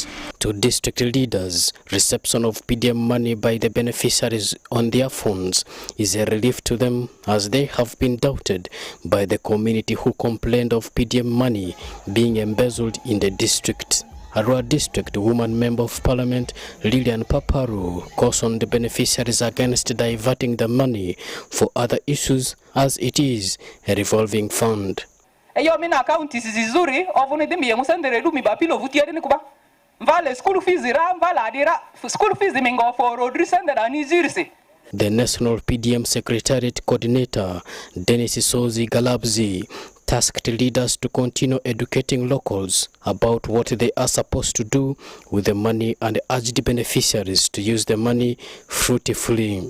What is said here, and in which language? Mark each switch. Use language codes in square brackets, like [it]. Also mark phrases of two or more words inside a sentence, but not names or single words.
[en] To district leaders, reception of PDM money by the beneficiaries on their phones is a relief to them, as they have been doubted by the community who complained of PDM money being embezzled in the district. Arua District Woman Member of Parliament Lilian Paparu cautioned the beneficiaries against diverting the money for other issues, as it is a revolving fund. [lgg] Mina account is zizuri ovune demi musendere du mi bapilo vutiere ni kuba mvale [en] school fees [lgg] ra mvale adira [en] school fees [lgg] mingo for rodri sendera ni zirisi. [en] The National PDM Secretariat Coordinator Dennis Sozi Galabzi tasked leaders to continue educating locals about what they are supposed to do with the money and urged beneficiaries to use the money fruitfully.